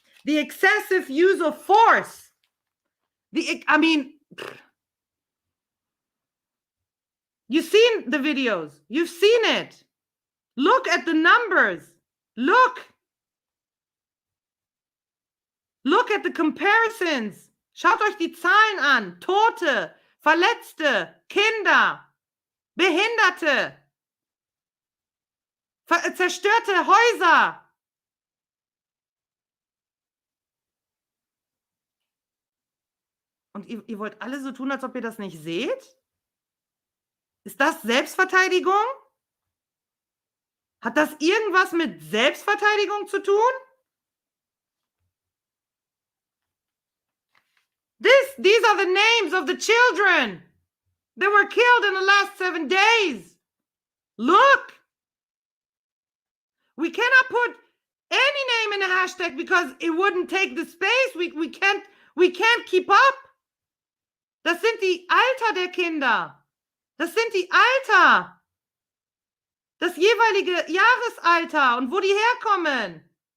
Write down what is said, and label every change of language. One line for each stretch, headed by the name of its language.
English: The excessive use of force. You've seen the videos. You've seen it. Look at the numbers. Look at the comparisons.
German: Schaut euch die Zahlen an. Tote, Verletzte, Kinder, Behinderte, zerstörte Häuser. Und ihr wollt alle so tun, als ob ihr das nicht seht? Ist das Selbstverteidigung? Hat das irgendwas mit Selbstverteidigung zu tun?
English: These are the names of the children that were killed in the last 7 days. Look. We cannot put any name in the hashtag because it wouldn't take the space. We can't keep up.
German: Das sind die Alter der Kinder. Das sind die Alter. Das jeweilige Jahresalter und wo die herkommen.